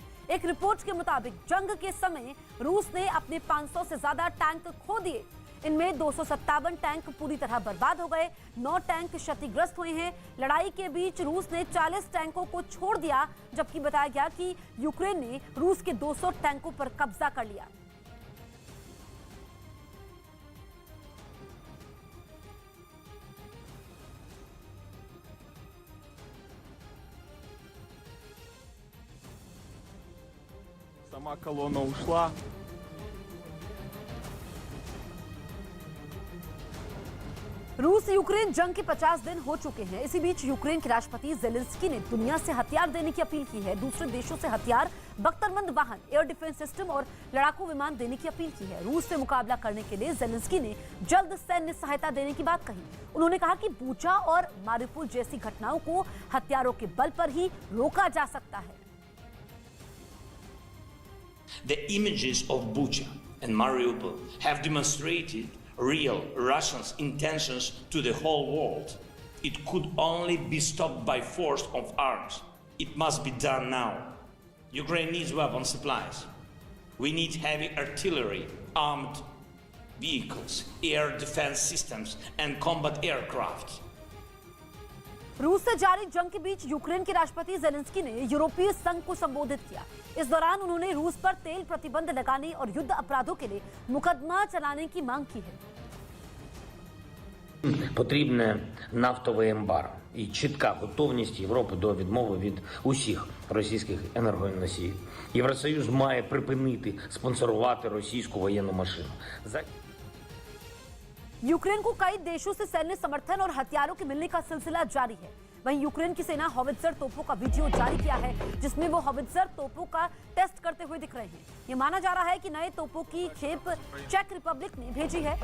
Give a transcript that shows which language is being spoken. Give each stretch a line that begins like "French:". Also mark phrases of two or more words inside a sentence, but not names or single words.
Hindi: एक रिपोर्ट के मुताबिक जंग के समय रूस ने अपने 500 से ज्यादा टैंक खो दिए। इनमें 257 टैंक पूरी तरह बर्बाद हो गए, 9 टैंक क्षतिग्रस्त हुए हैं। लड़ाई के बीच रूस ने 40 टैंकों को छोड़ दिया, जबकि बताया गया कि यूक्रेन ने रूस के 200 टैंकों पर कब्जा कर लिया।
Russian: Сама колонна ушла.
Hindi: रूस यूक्रेन जंग के 50 दिन हो चुके हैं। इसी बीच यूक्रेन के राष्ट्रपति जेलेंस्की ने दुनिया से हथियार देने की अपील की है। दूसरे देशों से हथियार, बख्तरबंद वाहन,
English: air defense system
Hindi: और लड़ाकू विमान देने की अपील की है। रूस से मुकाबला करने के लिए जेलेंस्की ने जल्द सैन्य सहायता देने की बात कही। उन्होंने कहा कि बूचा और मारिउपोल जैसी घटनाओं को हथियारों के बल पर ही रोका जा सकता है।
English: The images of Bucha and Mariupol have demonstrated real Russians' intentions to the whole world. It could only be stopped by force of arms. It must be done now. Ukraine needs weapon supplies. We need heavy artillery, armed vehicles, air defense systems, and combat aircraft.
Hindi: रूस से जारी जंग के बीच यूक्रेन के राष्ट्रपति जेलेंस्की ने यूरोपीय संघ को संबोधित किया। इस दौरान उन्होंने रूस पर तेल प्रतिबंध लगाने और युद्ध अपराधों के लिए मुकदमा चलाने की मांग की है।
Ukrainian: Потрібне нафтове ембарго і чітка готовність Європи до відмови від усіх російських енергоносіїв. Євросоюз має припинити спонсорувати російську воєнну машину.
Hindi: यूक्रेन को कई देशों से सैन्य समर्थन और हथियारों के मिलने का सिलसिला जारी है। वहीं यूक्रेन की सेना हॉवित्जर तोपों का वीडियो जारी किया है, जिसमें वो हॉवित्जर तोपों का टेस्ट करते हुए दिख रहे हैं। ये माना जा रहा है कि नए तोपों की खेप चेक रिपब्लिक ने भेजी है।